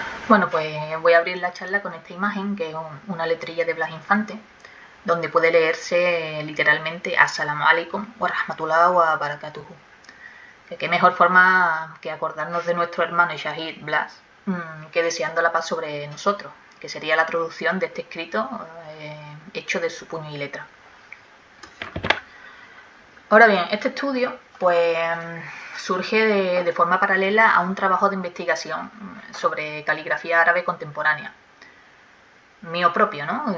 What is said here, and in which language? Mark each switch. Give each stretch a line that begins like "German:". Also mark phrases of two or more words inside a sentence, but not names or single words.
Spanish: Bueno, pues voy a abrir la charla con esta imagen, que es una letrilla de Blas Infante, donde puede leerse literalmente
Arabic: السلام عليكم ورحمة الله وبركاته.
Spanish: Que qué mejor forma que acordarnos de nuestro hermano y Shahid Blas, que deseando la paz sobre nosotros, que sería la traducción de este escrito hecho de su puño y letra. Ahora bien, este estudio pues surge de forma paralela a un trabajo de investigación sobre caligrafía árabe contemporánea, mío propio, ¿no?